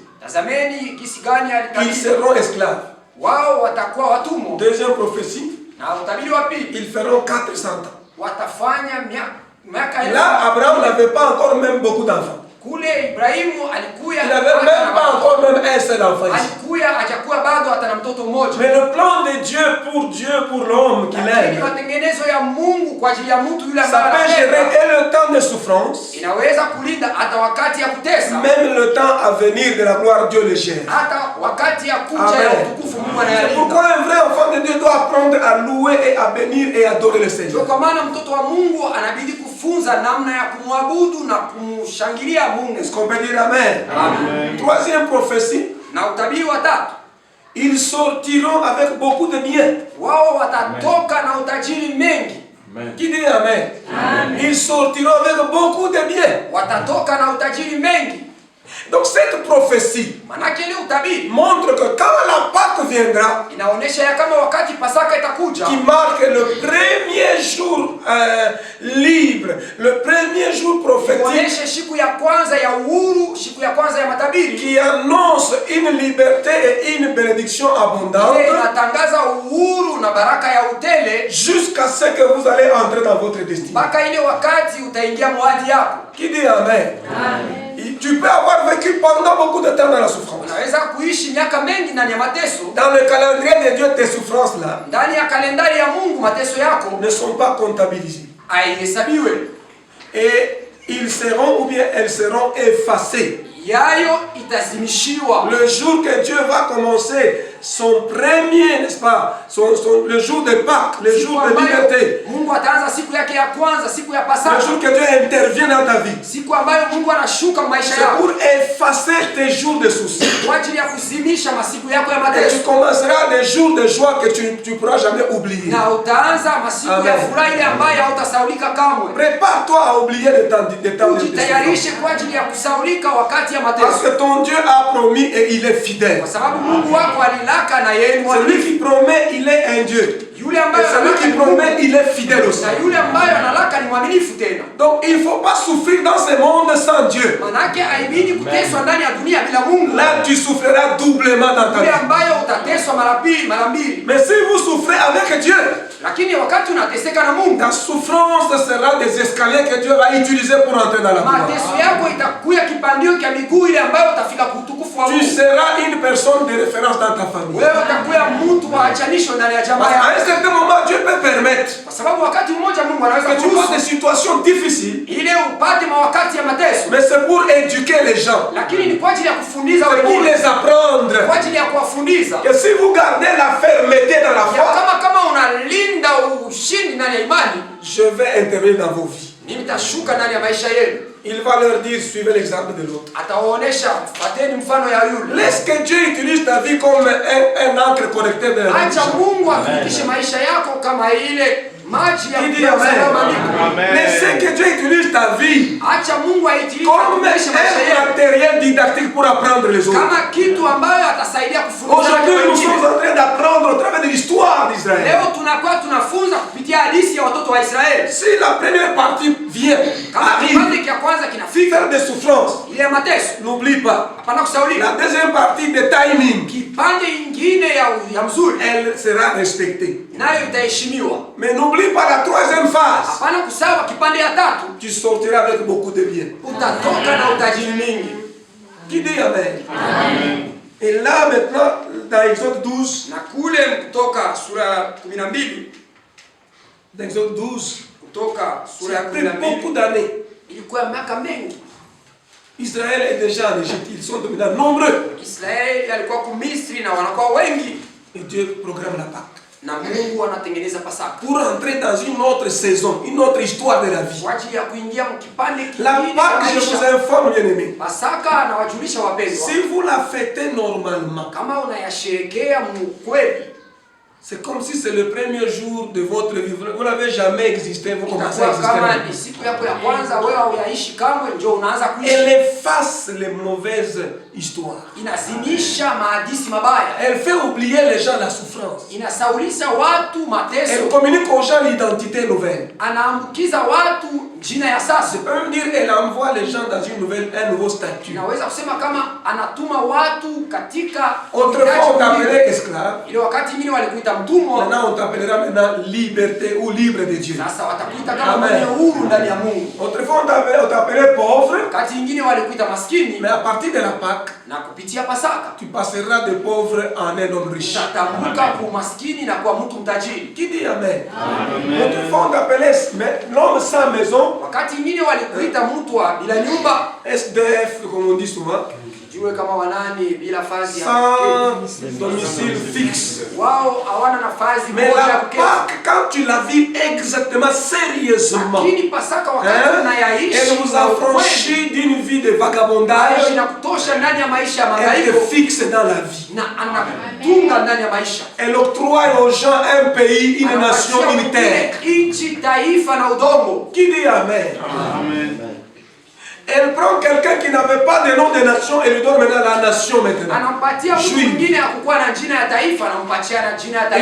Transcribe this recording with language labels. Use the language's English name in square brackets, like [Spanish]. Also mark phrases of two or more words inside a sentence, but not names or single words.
[Swahili] Tazameni jinsi gani [French] Ils [Swahili] alitabiri [French] seront esclaves. [Swahili] wao watakuwa watumwa. [French] Deuxième prophétie, [Swahili] Na utabiri wa pili, [French] ils feront 400 ans. [Swahili] watafanya miaka [French] Là, Abraham n'avait pas encore même beaucoup d'enfants. [Swahili] Kule Ibrahimu alikuya [French] Il n'avait même pas encore même un seul enfant ici. [Swahili] alikuya hajakuwa bado hata na mtoto mmoja. [French] Mais le plan de Dieu, pour l'homme qu'il [Swahili] Lakini [French] aime, [Swahili] matengenezo ya Mungu kwa ajili ya mtu yule [French] ça [Swahili] ambaye [French] peut gérer [Swahili] anapenda [French] et le temps de souffrance, [Swahili] inaweza kulinda hata wakati ya kutesa, [French] même le temps à venir de la gloire, Dieu le gère. [Swahili] hata wakati ya kuja ya Amen. utukufu Mungu [French] C'est [Swahili] anayalinda. [French] pourquoi un vrai enfant de Dieu doit apprendre à louer et à bénir et adorer le [Swahili] Ndio [French] Seigneur. [Swahili] kwa maana mtoto wa Mungu anabidi kufunza namna ya kumwabudu na kumshangilia Mungu. [French] Est-ce qu'on peut dire Amen? Amen. Troisième prophétie, [Swahili] Na utabiri wa tatu, [French] ils sortiront avec beaucoup de biens. [Swahili] wao watatoka na utajiri mengi. [French] Qui dit Amen? Ils sortiront avec beaucoup de biens. [Swahili] Watatoka na utajiri mengi. [French] Donc cette prophétie [Swahili] Manake ile utabiri [French] montre que quand la Pâque viendra, [Swahili] inaonyesha ya kama wakati Pasaka itakuja, [French] qui marque le premier jour libre, le premier jour prophétique, [Swahili] kuonyesha siku ya kwanza ya uhuru, siku ya kwanza ya matabiri, [French] qui annonce une liberté et une bénédiction abondante, [Swahili] ile inatangaza uhuru na baraka ya utele [French] jusqu'à ce que vous allez entrer dans votre destinée. [Swahili] mpaka ile wakati utaingia mwadi yako. [French] Qui dit Amen? Tu peux avoir vécu pendant beaucoup de temps dans la souffrance. [Swahili] Unaweza kuishi miaka mengi ndani ya mateso. [French] Dans le calendrier de Dieu, tes souffrances-là [Swahili] Ndani ya kalendari ya Mungu mateso yako [French] ne sont pas comptabilisées. [Swahili] haihesabiwe. [French] Et ils seront ou bien elles seront effacées. [Swahili] Yayo itazimishiwa. [French] Le jour que Dieu va commencer son premier, n'est-ce pas, le jour de Pâques, le jour de liberté, [Swahili] Mungu ataanza siku yake ya kwanza, siku ya [French] le [Swahili] Pasaka. [French] jour que Dieu intervient dans ta vie, [Swahili] Siku ambayo Mungu anashuka maisha [French] c'est [Swahili] yako [French] pour effacer tes jours de soucis. [Swahili] kwa ajili ya kuzimisha masiku yako ya [French] Et tu [Swahili] mateso. [French] commenceras des jours de joie que tu ne pourras jamais oublier. [Swahili] Na utaanza masiku ya Amen. furaha ile ambayo hautasaulika kamwe. [French] Prépare-toi à oublier le temps de souffrance. [Swahili] Ujitayarishe kwa ajili ya kusaulika wakati ya [French] Parce [Swahili] mateso. [French] que ton Dieu a promis et il est fidèle. [Swahili] Kwa sababu Mungu wako alilaka na yeye ni [French] Celui [Swahili] mwaminifu. [French] qui promet, il est un Dieu. [Swahili] Yule [French] Et [Swahili] ambaye [French] celui [Swahili] analaka [French] qui [Swahili] ni Mungu. [French] promet, il est fidèle aussi. [Swahili] Na yule ambaye analaka ni mwaminifu tena. [French] Donc il ne faut pas souffrir dans ce monde sans Dieu. [Swahili] Manake haibidi kuteswa ndani ya dunia bila Mungu. [French] Là, tu souffriras doublement dans ta [Swahili] Yule [French] vie. [Swahili] ambayo utateswa mara mbili. [French] Mais si vous souffrez avec Dieu, [Swahili] Lakini wakati unateseka na Mungu, [French] ta souffrance sera des escaliers que Dieu va utiliser pour entrer dans la gloire. [Swahili] mateso yako itakuya kipandio cha miguu ile ambayo utafika kuutukufu wa [French] Tu [Swahili] Mungu. [French] seras une personne de référence dans ta famille. [Swahili] Wewe utakuya mtu wa achanisho ndani ya jamaa [French] Parce qu'à [Swahili] yako. [French] un certain moment, Dieu peut permettre [Swahili] Kwa sababu wakati mmoja Mungu anaweza [French] que tu vois des [Swahili] kuruhusu [French] situations difficiles, [Swahili] ile upate mawakati ya mateso, [French] mais c'est pour éduquer les gens, [Swahili] lakini ni kwa ajili ya kufundiza [French] c'est pour [Swahili] wengine, [French] les apprendre [Swahili] kwa ajili ya kuwafundisha [French] que si vous gardez la fermeté dans la [Swahili] ya [French] foi, [Swahili] kama unalinda ushindi ndani ya imani, [French] je vais intervenir dans vos vies. [Swahili] mimi nitashuka ndani ya maisha yenu. [French] Il va leur dire, suivez l'exemple de l'autre. [Swahili] Atawaonesha, fateni mfano ya yule. [French] Laisse que Dieu utilise ta vie comme un encre correcteur de la vie. [Swahili] Acha Mungu atumikishe maisha yako kama ile maji ya [French] Il dit [Swahili] kusalama Amen. ndiko. [French] Laissez que Dieu utilise ta vie [Swahili] Acha Mungu aitilike [French] comme [Swahili] atumikishe maisha [French] un [Swahili] yako [French] matériel didactique pour apprendre les autres. [Swahili] kama kitu ambayo atasaidia kufundisha [French] Aujourd'hui, nous [Swahili] wengine. [French] sommes en train d'apprendre au travers de l'histoire d'Israël. [Swahili] Leo tunakuwa tunafunza kupitia hadithi ya watoto wa Israeli. [French] Si la première partie vient, [Swahili] Kama [French] arrive, [Swahili] kipande cha kwanza kinafika [French] faire des souffrances, [Swahili] ile ya mateso, [French] n'oublie pas. [Swahili] hapana kusaulika. [French] La deuxième partie de timing, [Swahili] Kipande ingine ya mzuri [French] elle sera respectée. [Swahili] nayo itaheshimiwa. [French] Mais n'oublie pas la troisième phase. [Swahili] Hapana kusawa kipande ya tatu, [French] Tu sortiras avec beaucoup de biens. [Swahili] utatoka na utajiri mingi. [French] Qui dit Amen? Et là maintenant, dans Exode 12, [Swahili] Na kule Kutoka sura 12, [French] dans Exode 12, [Swahili] Kutoka sura [French] ça [Swahili] ya [French] a pris beaucoup [Swahili] 12 [French] d'années. [Swahili] ilikuwa miaka mengi. [French] Israël est déjà en Égypte, ils sont dominants, nombreux. [Swahili] Israeli alikuwa kumisri na wanakuwa wengi, [French] Et Dieu programme la Pâque [Swahili] na Mungu anatengeneza Pasaka [French] pour entrer dans une autre saison, une autre histoire de la vie. [Swahili] kwa ajili ya kuingia mkipande [French] La [Swahili] kingine cha [French] Pâque, je vous [Swahili] maisha. [French] informe, bien-aimés, [Swahili] Pasaka anawajulisha wapendwa, [French] si vous la fêtez normalement, [Swahili] kama unayasherekea mkweli, [French] c'est comme si c'est le premier jour de votre vie. Vous n'avez jamais existé, vous commencez à [Swahili] itakuwa [French] exister. [Swahili] kama [French] maintenant. [Swahili] ni siku yako ya kwanza, wewe hauyaishi kamwe, ndio unaanza kuishi. [French] Elle efface les mauvaises histoires. [Swahili] Inazimisha mahadisi mabaya, [French] Elle fait oublier les gens la souffrance. [Swahili] inasaulisha watu [French] Elle [Swahili] mateso, [French] communique aux gens l'identité nouvelle. [Swahili] anaambukiza watu jina ya sasa. [French] Je peux même dire elle envoie les gens dans un nouveau statut. [Swahili] Naweza kusema kama anatuma watu katika [French] Autrefois on t'appelait esclave. [Swahili] ile wakati mwingine walikuita mtumwa, [French] Maintenant on t'appellera maintenant liberté ou libre de Dieu. [Swahili] sasa watakuita kama mwenye huru ndani ya Mungu. [French] Autrefois on t'appelait pauvre. [Swahili] Wakati mwingine walikuita maskini, [French] Mais à partir de la Pâque, [Swahili] na kupitia Pasaka [French] tu passeras de pauvre en un homme riche. [Swahili] utatambuka kwa maskini na kwa mtu mtajiri. [French] Qui dit amen? Autrefois on t'appelait l'homme sans maison. [Swahili] Wakati mwingine walikuita mtu wa bila nyumba, [French] SDF comme on dit souvent. [Swahili] jue kama wanani bila fazi ya [French] Sans domicile fixe. [Swahili] wao hawana nafasi [French] Mais [Swahili] moja ya [French] la [Swahili] kuketi. [French] Pâque, quand tu la vis exactement sérieusement, [Swahili] Lakini Pasaka wakati [French] hein, [Swahili] unayaishi [French] elle nous [Swahili] kwa [French] a [Swahili] ukweli, [French] franchi d'une vie de [Swahili] hayo [French] vagabondage, [Swahili] inakutosha ndani ya maisha ya [French] elle te [Swahili] mahangaiko [French] fixe dans la vie. [Swahili] na anakutunga ndani ya maisha. [French] Elle octroie aux gens un pays, une nation, [Swahili] Anapatia [French] une terre. [Swahili] wengine nchi, taifa na udongo. [French] Qui dit amen? Amen. Elle prend quelqu'un qui n'avait pas de nom de nation et lui donne maintenant la nation maintenant. [Swahili] Anampatia mtu [French] Juif. [Swahili] mwingine akukuwa na jina ya taifa, anampatia na jina ya